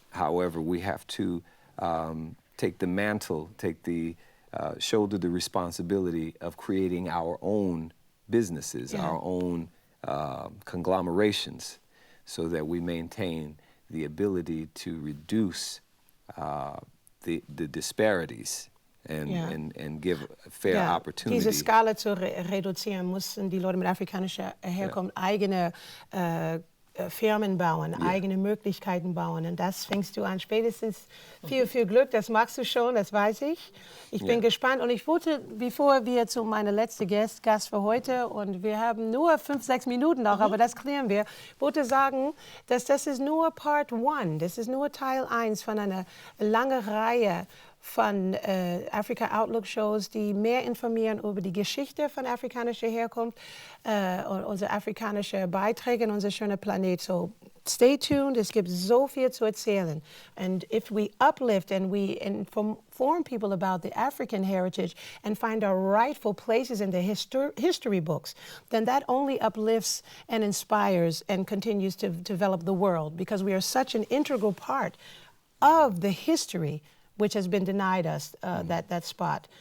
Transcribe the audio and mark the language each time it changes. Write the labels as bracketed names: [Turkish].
[English] However, we have to take the mantle, shoulder the responsibility of creating our own businesses, our own conglomerations, so that we maintain the ability to reduce the disparities and give fair opportunity. [German] Diese Skala zu reduzieren, mussten die Leute mit afrikanischer Herkunft eigene Firmen bauen, eigene Möglichkeiten bauen. Und das fängst du an. Spätestens viel Glück, das magst du schon, das weiß ich. Ich bin gespannt. Und ich wollte, bevor wir zu meiner letzten Gast für heute, und wir haben nur 5-6 Minuten noch, aber das klären wir, wollte sagen, dass das ist nur Part 1, das ist nur Teil 1 von einer langen Reihe von Afrika Outlook Shows, die mehr informieren über die Geschichte von afrikanischer Herkunft und unsere afrikanischen Beiträge in unser schöner Planet. [English] So stay tuned, [German] es gibt so viel zu erzählen. [English] And if we uplift and we inform people about the African heritage and find our rightful places in the history books, then that only uplifts and inspires and continues to develop the world, because we are such an integral part of the history which has been denied us that spot.